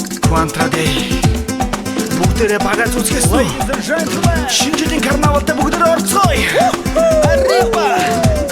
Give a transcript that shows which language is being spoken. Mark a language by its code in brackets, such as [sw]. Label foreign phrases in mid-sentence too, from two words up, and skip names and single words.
[mn] Quantaday бүгдээрээ багаж үзэхээс [en] Ladies and gentlemen, [mn] шинэ жилийн карнавалд бүгдээрээ орцгоё. [es] arriba!